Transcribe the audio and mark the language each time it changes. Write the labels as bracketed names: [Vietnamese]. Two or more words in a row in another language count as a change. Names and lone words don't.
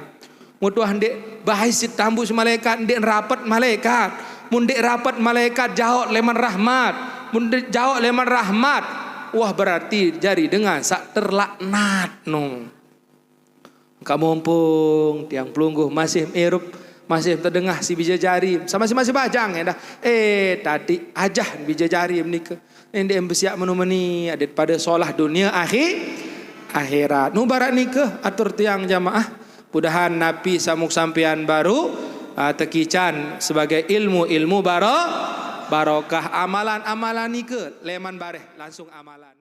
[Sasak] mutuah ndek bais si tambuk si malaikat ndek rapat malaikat mun ndek rapat malaikat jauh leman rahmat mun ndek jauh leman rahmat wah berarti jari dengan sak terlaknat no kamu mumpung tiang pelungguh masih erup masih terdengar si bija jari sama si masih bajang ya dah tadi ajah bija jari ni ke endek bersiap menumeni adet pada solah dunia akhirat nu barat ni ke atur tiang jamaah mudahan napi samuk sampean baru tekican sebagai ilmu barokah amalan ni ke leman bareh langsung amalan